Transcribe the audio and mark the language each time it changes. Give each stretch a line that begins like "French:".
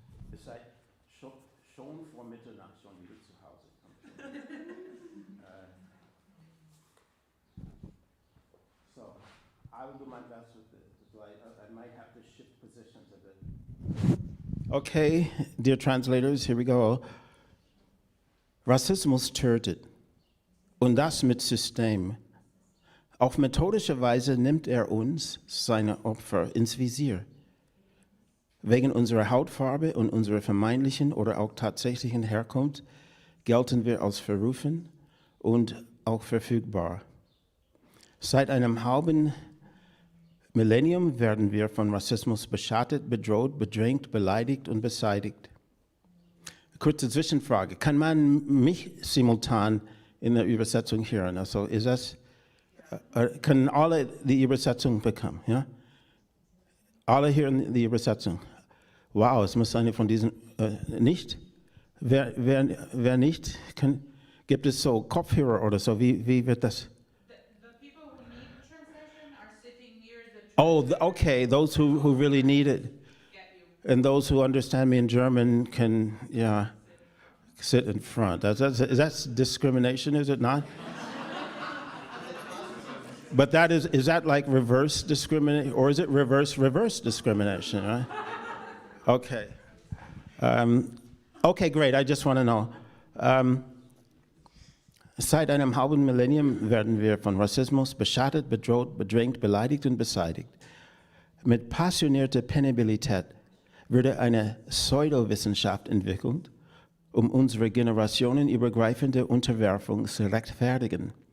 German: Ihr seid schon vor Mitternacht schon wieder zu Hause.
English: So, I will do my best with the light. I might have to shift positions a bit. Okay, dear translators, here we go.
German: Rassismus tötet. Und das mit System. Auf methodische Weise nimmt er uns, seine Opfer, ins Visier. Wegen unserer Hautfarbe und unserer vermeintlichen oder auch tatsächlichen Herkunft gelten wir als verrufen und auch verfügbar. Seit einem halben Millennium werden wir von Rassismus beschattet, bedroht, bedrängt, beleidigt und beseitigt. Kurze Zwischenfrage. Kann man mich simultan in der Übersetzung hören? Also ist das, können alle die Übersetzung bekommen? Ja? Alle hören die Übersetzung. Wow, es muss eine von diesen, nicht? Wer nicht? Gibt es so Kopfhörer oder so? Wie wird das?
English: The people who need translation are sitting near the Oh, okay, those who really need it. get you. And those who understand me in German can, yeah, sit in front. Is that discrimination, is it not? But is that like reverse discrimination, or is it reverse discrimination, right? Okay. Okay, great, I just want to know.
German: Seit einem halben Millennium werden wir von Rassismus beschattet, bedroht, bedrängt, beleidigt und beseitigt. Mit passionierter Penibilität wurde eine Pseudowissenschaft entwickelt, um unsere generationenübergreifende Unterwerfung zu rechtfertigen.